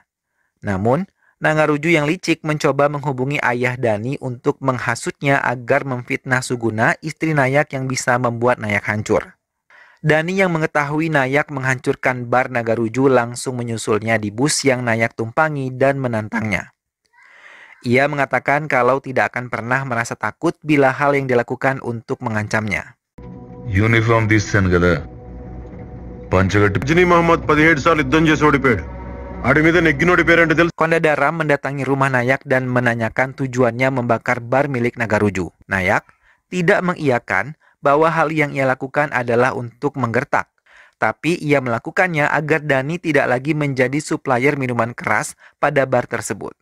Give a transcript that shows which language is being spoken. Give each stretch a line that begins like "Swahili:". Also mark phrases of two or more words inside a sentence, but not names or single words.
Indonesian: Namun, Nagaruju yang licik mencoba menghubungi ayah Dani untuk menghasutnya agar memfitnah Suguna, istri Nayak yang bisa membuat Nayak hancur. Dani yang mengetahui Nayak menghancurkan bar Nagaruju langsung menyusulnya di bus yang Nayak tumpangi dan menantangnya. Ia mengatakan kalau tidak akan pernah merasa takut bila hal yang dilakukan untuk mengancamnya.
Telugu: Uniform తీస్తాను కదా పంచగట్టి జిని మహమ్మద్ 17 సార్లు యుద్ధం చేసి ఓడిపోయాడు ఆడి మీద నెగ్గినోడి పేరంటే తెలుసు.
Indonesian: Kondadaram mendatangi rumah Nayak dan menanyakan tujuannya membakar bar milik Nagaruju. Nayak tidak mengiyakan bahwa hal yang ia lakukan adalah untuk menggertak. Tapi ia melakukannya agar Dani tidak lagi menjadi supplier minuman keras pada bar tersebut.